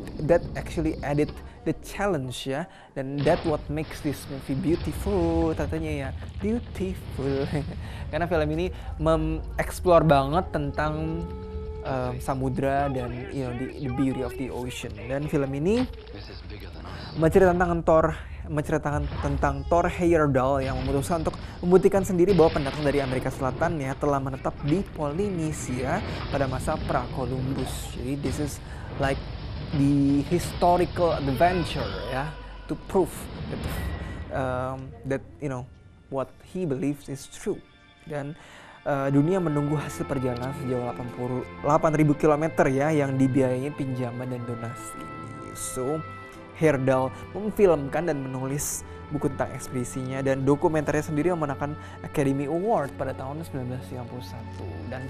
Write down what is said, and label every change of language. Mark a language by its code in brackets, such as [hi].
[en] that actually added the challenge ya, dan that what makes this movie beautiful [id] tentunya ya, [en] beautiful [id] karena film ini mengeksplor banget tentang samudra dan [en] the beauty of the ocean. [id] Dan film ini menceritakan tentang Thor Heyerdahl yang memutuskan untuk membuktikan sendiri bahwa pendatang dari Amerika Selatan ya telah menetap di Polinesia pada masa pra-Columbus. [en] Jadi this is like the historical adventure ya, to prove that what he believes is true. [id] Dan dunia menunggu hasil perjalanan sejauh 8.000 km ya, yang dibiayai pinjaman dan donasi. So Heyerdahl memfilmkan dan menulis buku tentang ekspedisinya, dan dokumenternya sendiri memenangkan Academy Award pada tahun 1991.